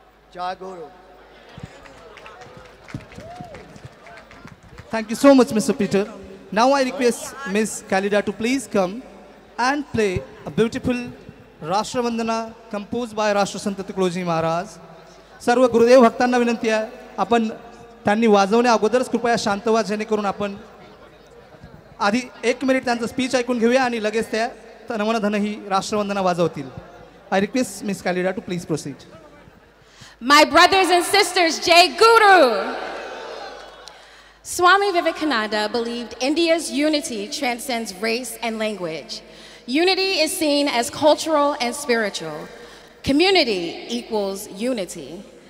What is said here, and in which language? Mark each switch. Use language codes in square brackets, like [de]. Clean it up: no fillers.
[en] Jai Guru. Thank you so much, Mr. Peter. Now I request Ms. Khalida to please come and play a beautiful Rashtra composed by Rashtrasant Tukdoji Maharaj. [mr] सर्व गुरुदेव भक्तांना विनंती आहे, आपण त्यांनी वाजवण्या अगोदरच कृपया शांत व्हा, जेणेकरून आपण आधी 1 मिनिट त्यांचं स्पीच ऐकून घेऊया आणि लगेच त्या तनमन धन ही राष्ट्रवंदना वाजवतील. [en] I request Ms. Khalida to please proceed. My brothers and sisters, Jai Guru. Swami Vivekananda believed India's unity transcends race and language. Unity is seen as cultural and spiritual. Community equals unity.